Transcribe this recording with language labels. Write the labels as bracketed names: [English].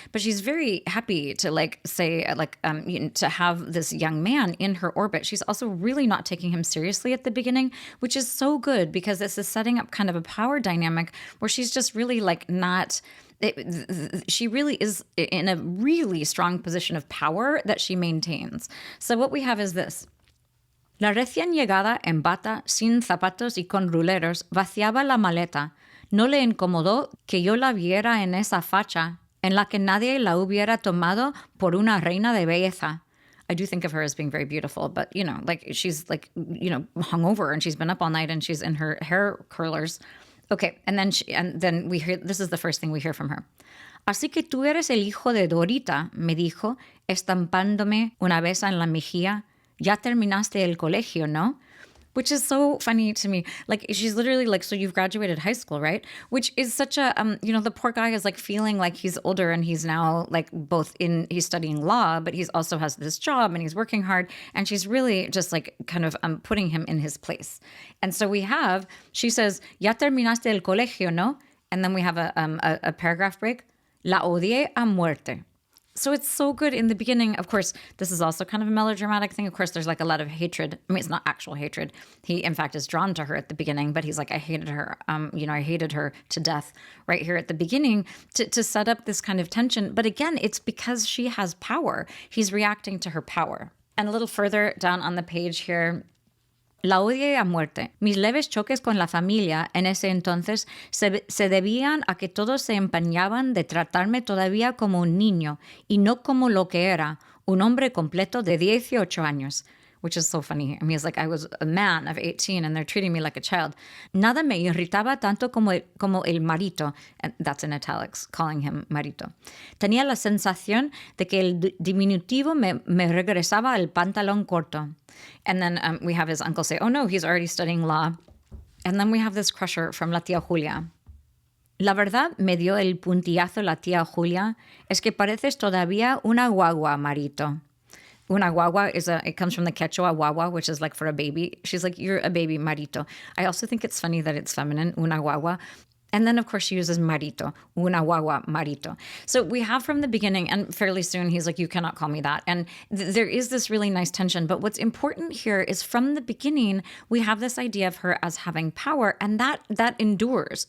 [English] But she's very happy to like say to have this young man in her orbit. She's also really not taking him seriously at the beginning, which is so good because this is setting up kind of a power dynamic where she's just really like not. She really is in a really strong position of power that she maintains. So what we have is this. [Spanish] La recién llegada en bata, sin zapatos y con ruleros, vaciaba la maleta. No le incomodó que yo la viera en esa facha, en la que nadie la hubiera tomado por una reina de belleza. [English] I do think of her as being very beautiful, but, like she's like, hungover and she's been up all night and she's in her hair curlers. Okay, and then we hear, this is the first thing we hear from her. [Spanish] Así que tú eres el hijo de Dorita, me dijo, estampándome una vez en la mejilla. Ya terminaste el colegio, ¿no? [English] Which is so funny to me. Like, she's literally like, so you've graduated high school, right? Which is such a, the poor guy is like feeling like he's older and he's now like he's studying law, but he's also has this job and he's working hard. And she's really just like kind of putting him in his place. And so she says, [Spanish] ya terminaste el colegio, ¿no? [English] And then we have a paragraph break. [Spanish] La odié a muerte. [English] So it's so good in the beginning. Of course, this is also kind of a melodramatic thing. Of course, there's like a lot of hatred. I mean, it's not actual hatred. He, in fact, is drawn to her at the beginning, but he's like, I hated her. I hated her to death right here at the beginning to set up this kind of tension. But again, it's because she has power. He's reacting to her power. And a little further down on the page here, [Spanish] la odié a muerte. Mis leves choques con la familia en ese entonces se debían a que todos se empeñaban de tratarme todavía como un niño y no como lo que era, un hombre completo de 18 años. [English] Which is so funny. I mean, it's like I was a man of 18 and they're treating me like a child. [Spanish] Nada me irritaba tanto como el marito, [English] and that's in italics, calling him marito. [Spanish] Tenía la sensación de que el diminutivo me regresaba al pantalón corto. [English] And then we have his uncle say, oh no, he's already studying law. And then we have this crusher from la tía Julia. [Spanish] La verdad me dio el puntillazo la tía Julia, es que pareces todavía una guagua, marito. [English] Una guagua it comes from the Quechua guagua, which is like for a baby. She's like, you're a baby, marito. I also think it's funny that it's feminine, una guagua. And then, of course, she uses marito, una guagua, marito. So we have from the beginning, and fairly soon, he's like, you cannot call me that. And there is this really nice tension. But what's important here is from the beginning, we have this idea of her as having power, and that endures.